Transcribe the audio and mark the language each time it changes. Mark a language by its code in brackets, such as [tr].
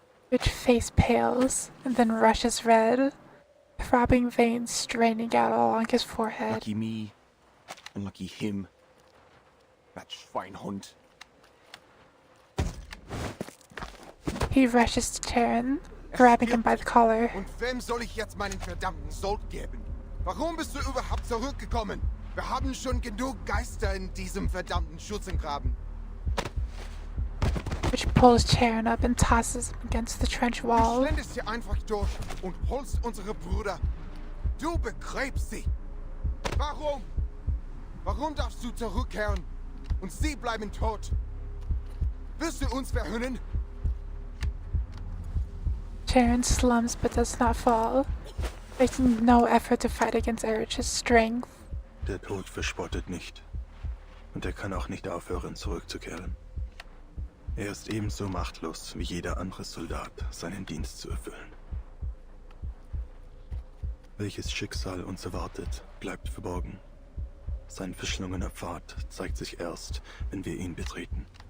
[en] Rich face pales and then rushes red, throbbing veins straining out along his forehead. Lucky me, and lucky him. That Schweinhund. He rushes to Charon, grabbing him by the collar. [de] Und wem soll ich jetzt meinen verdammten Sold geben? Warum bist du überhaupt zurückgekommen? Wir haben schon genug Geister in diesem verdammten Schützengraben. [en] Rich pulls Charon up and tosses him against the trench wall. [de] Du schlendest hier einfach durch und holst unsere Brüder. Du begräbst sie. Warum? Warum darfst du zurückkehren? Und sie bleiben tot. Wirst du uns verhöhnen? [en] Charon slumps but does not fall, making no effort to fight against Erich's strength. [de] Der Tod verspottet nicht. Und er kann auch nicht aufhören, zurückzukehren. Er ist ebenso machtlos wie jeder andere Soldat, seinen Dienst zu erfüllen. Welches Schicksal uns erwartet, bleibt verborgen. Sein verschlungener Pfad zeigt sich erst, wenn wir ihn betreten.